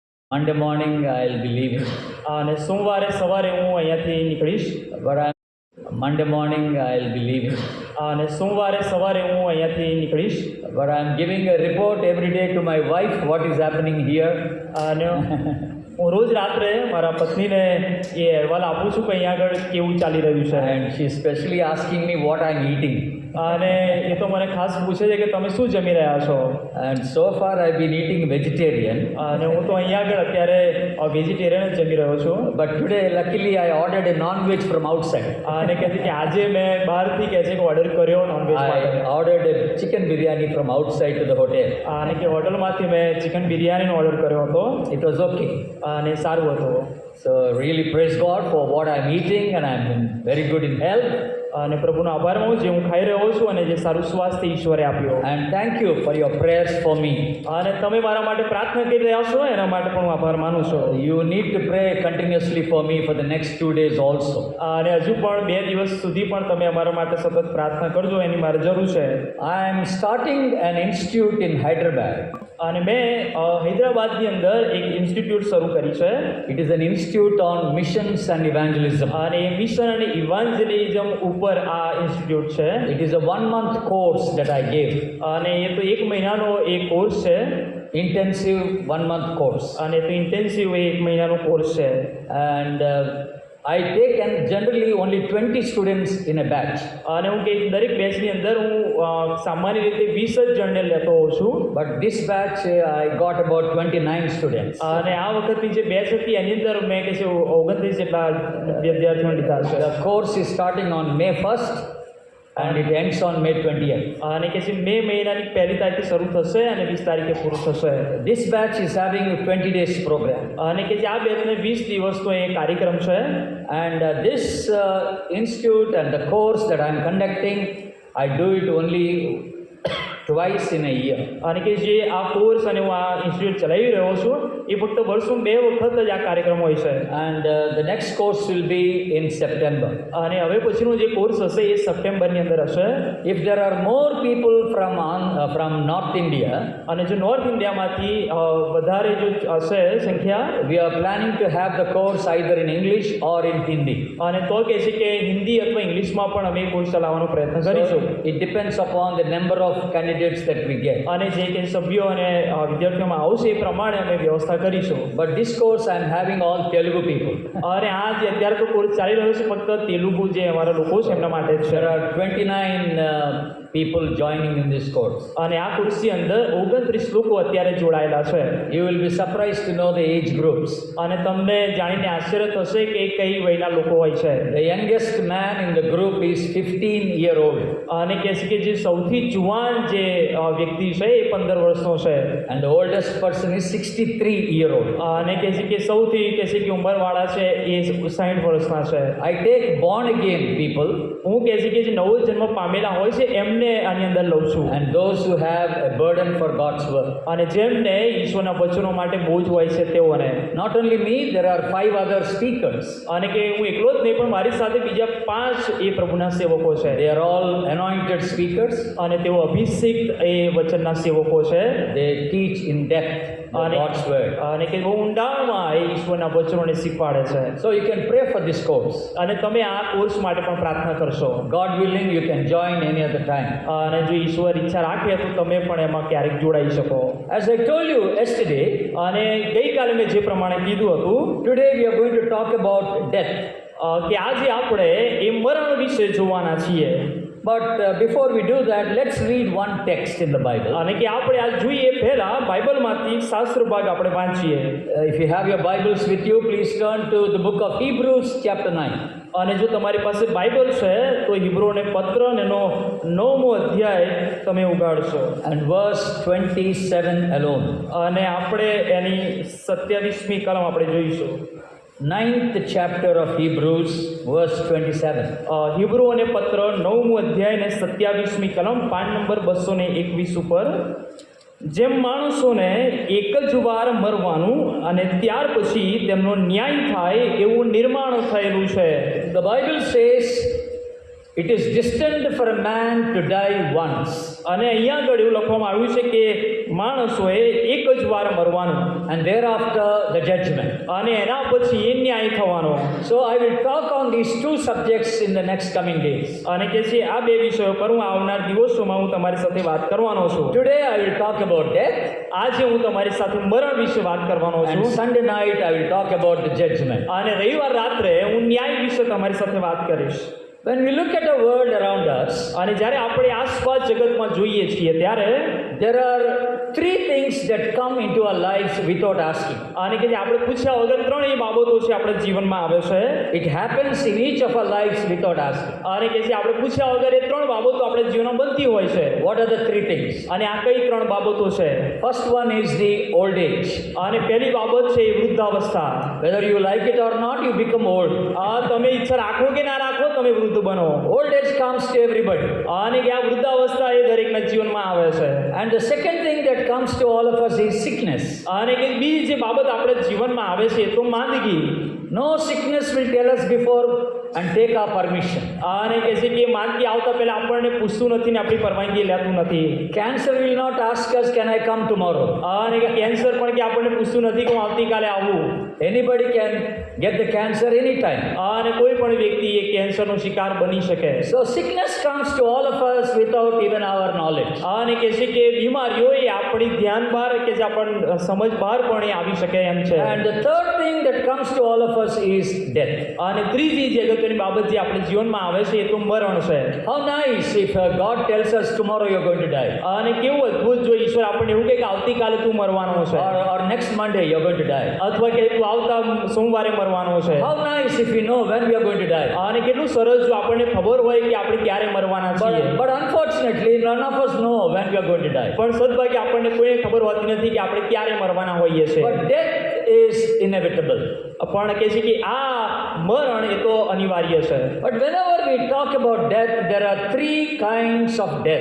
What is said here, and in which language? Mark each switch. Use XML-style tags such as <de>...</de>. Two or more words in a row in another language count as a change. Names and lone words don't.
<en>Monday morning I'll be leaving,</en> <gu>અને સોમવારે સવારે હું અહીંયાથી નીકળીશ.</gu> <en>Monday morning I'll be leaving,</en> <gu>અને સોમવારે સવારે હું અહીંયાથી નીકળીશ.</gu> <en>but I'm giving a report every day to my wife what is happening here.</en> <gu>અને હું રોજ રાત્રે મારા પત્નીને એ અહેવાલ આપું છું કે અહીંયા આગળ કેવું ચાલી રહ્યું છે.</gu> <en>And she's specially asking me what I'm eating.</en> <gu>અને એ તો મને ખાસ પૂછે છે કે તમે શું જમી રહ્યા છો.</gu> <en>And so far I've been eating vegetarian,</en> <gu>અને હું તો અહીંયા આગળ અત્યારે વેજીટેરિયન જ જમી રહ્યો છું.</gu> <en>but today luckily I ordered a non-veg from outside.</en> <gu>અને કહે છે કે આજે મેં બહારથી કહે છે કે ઓર્ડર કર્યો નોનવેજ માટે.</gu> <en>I ordered a chicken biryani from outside to the hotel.</en> <gu>અને કે હોટલમાંથી મેં ચિકન બિરયાનીનો ઓર્ડર કર્યો હતો.</gu> <en>It was okay.</en> <gu>અને સારું હતું.</gu> <en>So really praise God for what I'm eating, and I'm very good in health.</en> <gu>અને પ્રભુનો આભાર માનું જે હું ખાઈ રહ્યો છું અને જે સારું સ્વાસ્થ્ય ઈશ્વરે આપ્યો.</gu> <en>And thank you for your prayers for me.</en> <gu>અને તમે મારા માટે પ્રાર્થના કરી રહ્યા છો એના માટે પણ હું આભાર માનું છું.</gu> <en>You need to pray continuously for me for the next 2 days also.</en> <gu>અને હજુ પણ 2 દિવસ સુધી પણ તમે અમારા માટે સતત પ્રાર્થના કરજો એની મારે જરૂર છે.</gu> <en>I am starting an institute in Hyderabad.</en> <gu>અને મેં હૈદરાબાદની અંદર એક ઇન્સ્ટિટ્યૂટ શરૂ કરી છે.</gu> <en>It is an institute on missions and evangelism.</en> <gu>અને એ મિશન અને ઇવાન્જેલિઝમ ઉપર આ ઇન્સ્ટિટ્યૂટ છે.</gu> <en>It is a 1-month course that I gave.</en> <gu>અને એ તો 1 મહિનાનો એક કોર્સ છે.</gu> <en>Intensive 1-month course.</en> <gu>અને તો ઇન્ટેન્સિવ 1 મહિનાનો કોર્સ છે.</gu> <en>And I take and generally only 20 students in a batch.</en> <gu>અને હું કે દરેક બેચની અંદર હું સામાન્ય રીતે 20 જ જણને લેતો હોઉં છું.</gu> <en>But this batch I got about 29 students.</en> <gu>અને આ વખતની જે બેચ હતી એની અંદર મેં કે છે 29 જેટલા વિદ્યાર્થીઓ લીધા છે.</gu> <en>The course is starting on May 1st and it ends on May 20th.</en> <gu>અને કે છે મે મહિનાની 1લી તારીખે શરૂ થશે અને 20 તારીખે પૂરું થશે.</gu> <en>This batch is having a 20 days program.</en> <gu>અને કે જે આ બેચને 20 દિવસનો એ કાર્યક્રમ છે.</gu> <en>And this institute and the course that I am conducting, I do it only twice in a year.</en> <gu>અને કે જે આ કોર્સ અને હું આ ઇન્સ્ટિટ્યૂટ ચલાવી રહ્યો છું એ ફક્ત વર્ષમાં 2 વખત જ આ કાર્યક્રમ હોય છે.</gu> <en>And the next course will be in September.</en> <gu>અને હવે પછીનો જે કોર્સ હશે એ સપ્ટેમ્બરની અંદર હશે.</gu> <en>If there are more people from North India,</en> <gu>અને જો નોર્થ ઇન્ડિયામાંથી વધારે જો હશે સંખ્યા,</gu> <en>we are planning to have the course either in English or in Hindi.</en> <gu>અને તો કહે છે કે હિન્દી અથવા ઇંગ્લિશમાં પણ અમે કોર્સ ચલાવવાનો પ્રયત્ન કરીશું.</gu> <en>So it depends upon the number of candidates that we get.</en> <gu>અને જે કે સભ્યો અને વિદ્યાર્થીઓમાં આવશે એ પ્રમાણે અમે વ્યવસ્થા કરીશું.</gu> <en>But this course I am having all Telugu people.</en> <gu>અને આ જે અત્યારે તો કોર્સ ચાલી રહ્યો છે ફક્ત તેલુગુ જે અમારા લોકો છે એમના માટે જ છે.</gu> <en>There are 29 people joining in this course.</en> <gu>અને આ કોર્સની અંદર 29 લોકો અત્યારે જોડાયેલા છે.</gu> <en>You will be surprised to know the age groups.</en> <gu>અને તમને જાણીને આશ્ચર્ય થશે કે કઈ વયના લોકો હોય છે.</gu> <en>The youngest man in the group is 15-year-old.</en> <gu>અને કહે છે કે જે સૌથી જુવાન જે વ્યક્તિ છે એ 15 વર્ષનો છે.</gu> <en>And the oldest person is 63-year-old.</en> <gu>અને કહે છે કે સૌથી કહે છે કે ઉંમરવાળા છે એ 60 વર્ષના છે.</gu> <en>I take born again people.</en> <gu>હું કહે છે કે જે નવો જન્મ પામેલા હોય છે એમને આની અંદર લઉં છું.</gu> <en>And those who have a burden for God's work.</en> <gu>અને જેમને ઈશ્વરના વચનો માટે બોજ હોય છે તેઓને.</gu> <en>Not only me, there are 5 other speakers.</en> <gu>અને કે હું એકલો જ નહીં પણ મારી સાથે બીજા 5 એ પ્રભુના સેવકો છે.</gu> <en>They are all anointed speakers.</en> <gu>અને તેઓ અભિષિક્ત એ વચનના સેવકો છે.</gu> <en>They teach in depth God's word.</en> <gu>અને કે બહુ ઊંડાણમાં એ ઈશ્વરના વચનોને શીખવાડે છે.</gu> <en>So you can pray for this course.</en> <gu>અને તમે આ કોર્સ માટે પણ પ્રાર્થના કરશો.</gu> <en>God willing, you can join any other time.</en> <gu>અને જો ઈશ્વર ઈચ્છા રાખે તો તમે પણ એમાં ક્યારેક જોડાઈ શકો.</gu> <en>As I told you yesterday,</en> <gu>અને ગઈકાલે મેં જે પ્રમાણે કીધું હતું,</gu> <en>today we are going to talk about death.</en> <gu>કે આજે આપણે એ મરણ વિશે જોવાના છીએ.</gu> <en>But before we do that, let's read one text in the Bible.</en> <gu>અને કે આપણે આ જોઈએ પહેલા બાઇબલમાંથી શાસ્ત્ર ભાગ આપણે વાંચીએ.</gu> <en>If you have your Bibles with you, please turn to the book of Hebrews chapter 9.</en> <gu>અને જો તમારી પાસે બાઇબલ છે તો હિબ્રુઓને પત્ર એનો 9મો અધ્યાય તમે ઉગાડશો.</gu> <en>And verse 27 alone.</en> <gu>અને આપણે એની 27મી કલમ આપણે જોઈશું.</gu> <en>9th chapter of Hebrews, verse 27.</en> <gu>હિબ્રુઓને પત્ર 9મું અધ્યાય ને 27મી કલમ પાન નંબર 221 ઉપર. જેમ માણસોને એક જ વાર મરવાનું અને ત્યાર પછી તેમનો ન્યાય થાય એવું નિર્માણ થયેલું છે.</gu> <en>The Bible says It is destined for a man to die once,</en> <gu>અને અહીંયા આગળ એવું લખવામાં આવ્યું છે કે માણસોએ એક જ વાર મરવાનું</gu> <en>and thereafter the judgment.</en> <gu>અને એના પછી એ ન્યાય થવાનો.</gu> <en>So I will talk on these two subjects in the next coming days.</en> <gu>અને કે છે આ બે વિષયો પર હું આવનાર દિવસોમાં હું તમારી સાથે વાત કરવાનો છું.</gu> <en>Today I will talk about death,</en> <gu>આજે હું તમારી સાથે મરણ વિશે વાત કરવાનો</gu> <en>and</en> <gu>છું</gu> <en>Sunday night I will talk about the judgment.</en> <gu>અને રવિવાર રાત્રે હું ન્યાય વિશે તમારી સાથે વાત કરીશ.</gu> <en>When we look at the world around us,</en> <gu>અને જ્યારે આપણે આસપાસ જગતમાં જોઈએ છીએ ત્યારે</gu> <en>there are three things that come into our lives without asking.</en> <gu>અને કે જે આપણે પૂછ્યા વગર ત્રણ એ બાબતો છે આપણા જીવનમાં આવે છે.</gu> <en>It happens in each of our lives without asking.</en> <gu>અને કે જે આપણે પૂછ્યા વગર એ ત્રણ બાબતો આપણા જીવનમાં બનતી હોય છે.</gu> <en>What are the three things?</en> <gu>અને આ કઈ ત્રણ બાબતો છે?</gu> <en>First one is the old age.</en> <gu>અને પહેલી બાબત છે એ વૃદ્ધાવસ્થા.</gu> <en>Whether you like it or not, you become old.</en> <gu>તમે ઈચ્છા રાખો કે ના રાખો તમે વૃદ્ધ બનો.</gu> <en>Old age comes to everybody.</en> <gu>અને કે આ વૃદ્ધાવસ્થા એ દરેકના જીવનમાં આવે છે.</gu> <en>And the second thing that comes to all of us is sickness.</en> <gu>અને કે બીજી જે બાબત આપણા જીવનમાં આવે છે તો માંદગી.</gu> <en>No sickness will tell us before and take our permission.</en> <gu>અને કે છે કે માંદગી આવતા પહેલા આપણને પૂછતું નથી ને આપણી પરવાનગી લેતું નથી.</gu> <en>Cancer will not ask us, can I come tomorrow?</en> <gu>અને કે કેન્સર પણ કે આપણને પૂછતું નથી કે હું આવતીકાલે આવું.</gu> <en>Anybody can get the cancer anytime.</en> <gu>અને કોઈ પણ વ્યક્તિ એ કેન્સરનો શિકાર બની શકે.</gu> <en>So sickness comes to all of us without even our knowledge.</en> <gu>અને કે છે કે બીમારીઓ એ આપણી ધ્યાન બહાર કે જે આપણ સમજ બહાર પણ એ આવી શકે એમ છે.</gu> <en>And the third thing that comes to all of us is death.</en> <gu>અને ત્રીજી જે અગત્યની બાબત જે આપણા જીવનમાં આવે છે એ તો મરણ છે.</gu> <en>How nice if God tells us tomorrow you're going to die,</en> <gu>અને કેવું અદ્ભુત જો ઈશ્વર આપણને એવું કહે કે આવતીકાલે તું મરવાનો છે,</gu> <en>or next Monday you're going to die.</en> <gu>અથવા કે તું આવતા સોમવારે મરવાનો છે.</gu> <en>How nice if we know when we are going to die.</en> <gu>અને કેટલું સરસ જો આપણને ખબર હોય કે આપણે ક્યારે મરવાના છીએ.</gu> <en>But unfortunately none of us know when we are going to die.</en> <gu>પણ સદભાગ્ય આપણને કોઈને ખબર હોતી નથી કે આપણે ક્યારે મરવાના હોઈએ છીએ.</gu> <en>But death is inevitable.</en> <gu>પણ કે છે કે આ મરણ એ તો અનિવાર્ય છે.</gu> <en>But whenever we talk about death, there are three kinds of death.</en>